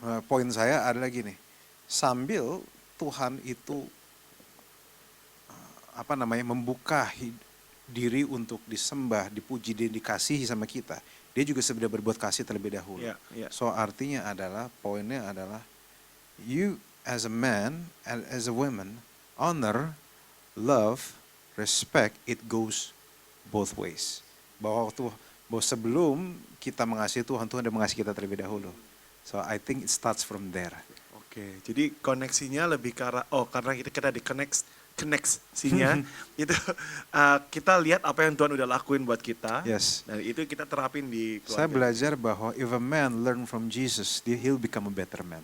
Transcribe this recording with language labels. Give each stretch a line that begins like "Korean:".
Indonesian: Poin saya adalah gini, sambil Tuhan itu membuka diri untuk disembah, dipuji, dan dikasihi sama kita, dia juga sudah berbuat kasih terlebih dahulu.
English: So
Indonesian: artinya adalah, poinnya adalah,
English: you as a man and as a woman, honor, love, respect, it goes both ways.
Indonesian: Bahwa sebelum kita mengasihi Tuhan, Tuhan sudah mengasihi kita terlebih dahulu.
English: So I think it starts from there.
Indonesian: Oke, jadi koneksinya lebih ke arah, karena kita di koneksinya, itu kita lihat apa yang Tuhan udah lakuin buat kita.
English: Yes.
Indonesian: Dan itu kita terapin di keluarga. Saya belajar bahwa
English: if a man learn from Jesus, he'll become a better man.